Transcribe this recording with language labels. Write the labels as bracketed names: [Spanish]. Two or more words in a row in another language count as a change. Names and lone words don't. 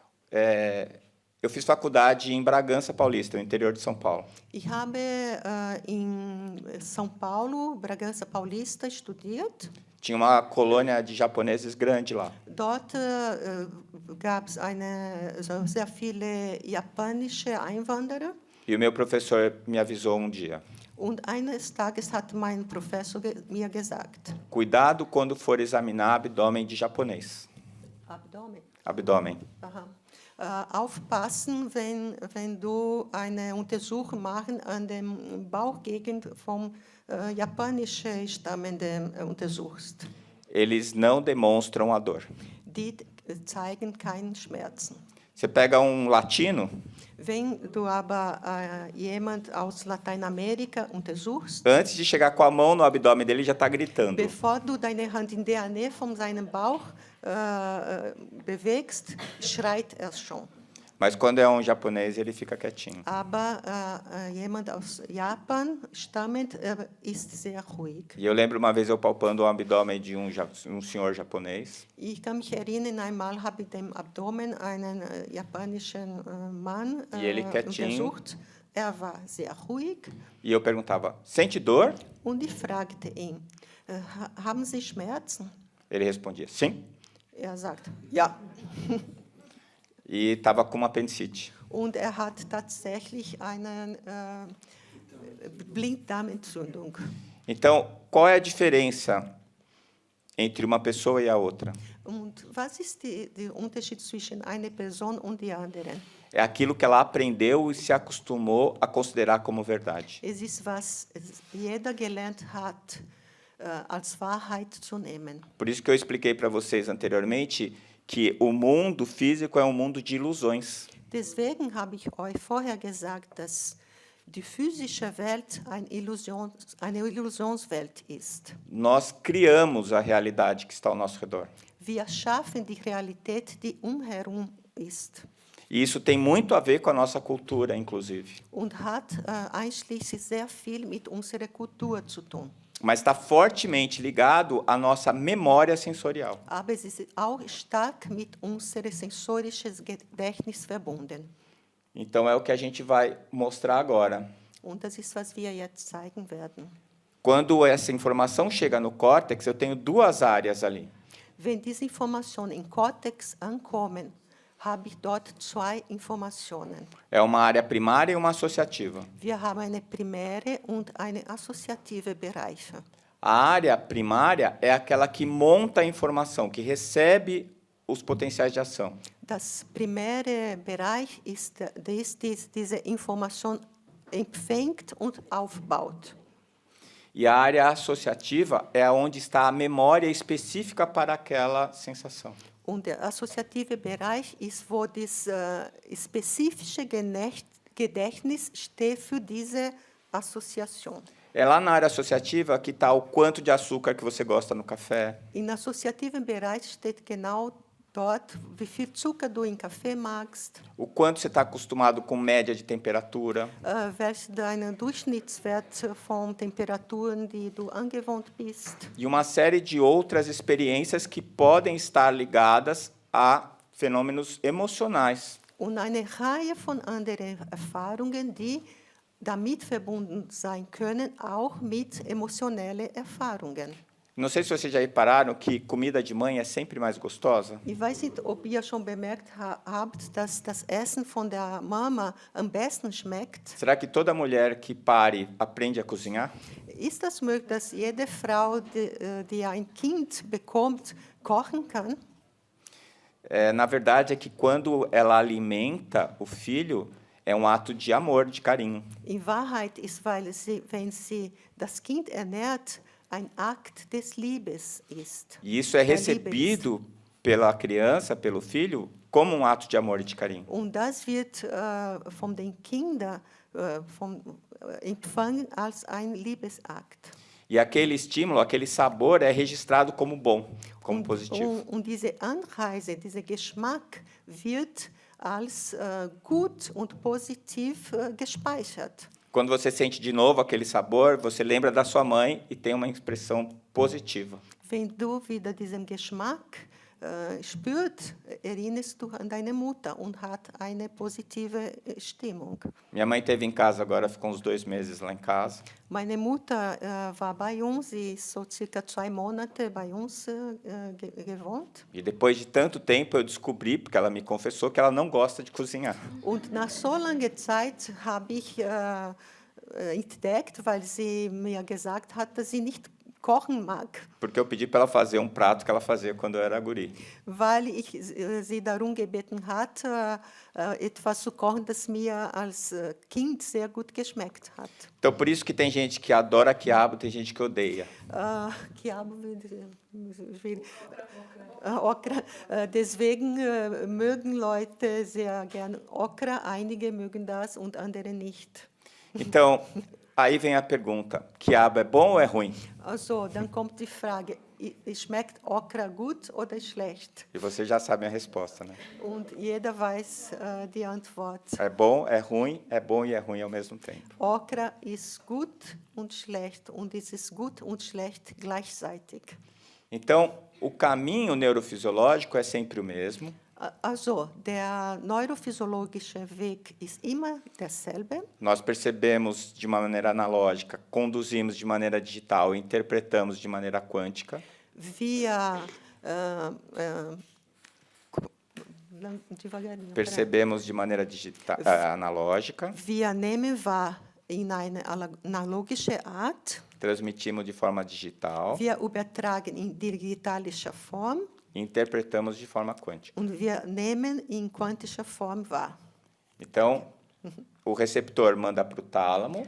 [Portuguese] Eu fiz faculdade em Bragança Paulista, no interior de São Paulo. [German] Ich habe in São Paulo, Bragança Paulista, studiert. [Portuguese] Tinha uma colônia de japoneses grande lá. [German] Dort gab es sehr viele japanische Einwanderer. [Portuguese] E o meu professor me avisou um dia. [German] Und eines Tages hat mein Professor mir gesagt, [Portuguese] cuidado quando for examinar abdômen de japonês. [German] Abdomen. [Portuguese] Abdômen. Aha. [German] Aufpassen, wenn du eine Untersuchung machen an dem Bauchgegend vom japanischen Stammenden untersuchst. [Portuguese] Eles não demonstram a dor. [German] Die zeigen keinen Schmerzen. [Portuguese] Você pega um latino, [German] Wenn du aber jemand aus Lateinamerika untersuchst, [Portuguese] antes de chegar com a mão no abdômen dele, já está gritando. [German] bevor du deine Hand in der Nähe von seinem Bauch bewegst, schreit er schon. [Portuguese] Mas quando é um japonês, ele fica quietinho. [German] Aber jemand aus Japan stammend ist sehr ruhig. [Portuguese] E eu lembro uma vez eu palpando o abdômen de um senhor japonês. [German] Ich kann mich erinnern, einmal habe ich dem Abdomen einen japanischen Mann [Portuguese] E ele quietinho. [German] untersucht. Er war sehr ruhig [Portuguese] E eu perguntava, sente dor? [German] und ich fragte ihn, haben Sie Schmerzen? [Portuguese] Ele respondia, sim. [German] Er sagt, ja. [Portuguese] E estava com uma apendicite. [German] Und er hat tatsächlich eine Blinddarmentzündung. [Portuguese] Então, qual é a diferença entre uma pessoa e a outra? [German] Und was ist der Unterschied zwischen einer Person und der anderen? [Portuguese] É aquilo que ela aprendeu e se acostumou a considerar como verdade. [German] Es ist, was jeder gelernt hat, als Wahrheit zu nehmen. [Portuguese] Por isso que eu expliquei para vocês anteriormente que o mundo físico é um mundo de ilusões. [German] Deswegen habe ich euch vorher gesagt, dass die physische Welt eine Illusionswelt ist. [Portuguese] Nós criamos a realidade que está ao nosso redor. [German] Wir schaffen die Realität, die umherum ist. [Portuguese] E isso tem muito a ver com a nossa cultura, inclusive. [German] Und hat einschließlich sehr viel mit unserer Kultur zu tun. [Portuguese] Mas está fortemente ligado à nossa memória sensorial. [German] Aber es ist auch stark mit unserem sensorischen Gedächtnis verbunden. [Portuguese] Então é o que a gente vai mostrar agora. [German] Und das ist, was wir jetzt zeigen werden. [Portuguese] Quando essa informação chega no córtex, eu tenho duas áreas ali. [German] Wenn diese Informationen im Kortex ankommen, habe ich dort zwei Informationen. [Portuguese] É uma área primária e uma associativa. [German] Wir haben eine primäre und eine assoziative Bereiche. [Portuguese] A área primária é aquela que monta a informação, que recebe os potenciais de ação. [German] Das primäre Bereich ist diese Information empfängt und aufbaut. [Portuguese] E a área associativa é onde está a memória específica para aquela sensação. [German] Und der assoziative Bereich ist, wo das spezifische Gedächtnis steht für diese Assoziation. [Portuguese] É lá na área associativa que está o quanto de açúcar que você gosta no café, [German] Im assoziativen Bereich steht genau dort, wie viel Zucker du im Kaffee magst, [Portuguese] o quanto você está acostumado com média de temperatura, [German] welcher dein Durchschnittswert von Temperaturen, die du angewohnt bist. [Portuguese] e uma série de outras experiências que podem estar ligadas a fenômenos emocionais. [German] Und eine Reihe von anderen Erfahrungen, die damit verbunden sein können, auch mit emotionellen Erfahrungen. [Portuguese] Não sei se vocês já repararam que comida de mãe é sempre mais gostosa. [German] Ich weiß nicht, ob ihr schon bemerkt habt, dass das Essen von der Mama am besten schmeckt. [Portuguese] Será que toda mulher que pare aprende a cozinhar? [German] Ist das möglich, dass jede Frau, die ein Kind bekommt, kochen kann? [Portuguese] Na verdade, é que quando ela alimenta o filho, é um ato de amor, de carinho. [German] In Wahrheit ist, wenn sie das Kind ernährt, ein Akt des Liebes ist. [Portuguese] E isso é recebido pela criança, pelo filho, como um ato de amor e de carinho. [German] Und das wird von den Kindern empfangen als ein Liebesakt. [Portuguese] E aquele estímulo, aquele sabor é registrado como bom, como positivo. [German] Und diese Anreise, dieser Geschmack wird als gut und positiv gespeichert. [Portuguese] Quando você sente de novo aquele sabor, você lembra da sua mãe e tem uma expressão positiva. [German] Wenn du wieder diesen Geschmack spürst, erinnerst du an deine Mutter und hat eine positive Stimmung. [Portuguese] Minha mãe esteve em casa agora, ficou uns 2 meses lá em casa. [German] Meine Mutter war bei uns, sie ist so circa 2 Monate bei uns gewohnt. [Portuguese] E depois de tanto tempo eu descobri, porque ela me confessou, que ela não gosta de cozinhar. [German] Und nach so langer Zeit habe ich entdeckt, weil sie mir gesagt hat, dass sie nicht kochen mag, [Portuguese] Porque eu pedi para ela fazer um prato que ela fazia quando eu era guri. [German] weil ich sie darum gebeten hat, etwas zu kochen, das mir als Kind sehr gut geschmeckt hat. [Portuguese] Então, por isso que tem gente que adora quiabo, tem gente que odeia. Quiabo, [German] Okra. Deswegen mögen Leute sehr gern Okra, einige mögen das und andere nicht. [Portuguese] Então, aí vem a pergunta: quiabo é bom ou é ruim? [German] Also, dann kommt die Frage, schmeckt Okra gut oder schlecht? [Portuguese] E você já sabe a resposta, né? [German] Und jeder weiß die Antwort. [Portuguese] É bom, é bom e é ruim ao mesmo tempo. [German] Okra ist gut und schlecht und es ist gut und schlecht gleichzeitig. [Portuguese] Então, o caminho neurofisiológico é sempre o mesmo. [German] Also, der neurophysiologische Weg ist immer derselbe. [Portuguese] Nós percebemos de uma maneira analógica, conduzimos de maneira digital, interpretamos de maneira quântica. [German] Wir devagarinho. [Portuguese] Percebemos de maneira digital, analógica, [German] Wir nehmen wahr in eine analogische Art. [Portuguese] transmitimos de forma digital [German] Wir übertragen in digitalischer Form [Portuguese] e interpretamos de forma quântica. [German] und wir nehmen in quantischer Form wahr. [Portuguese] Então, o receptor manda para o tálamo,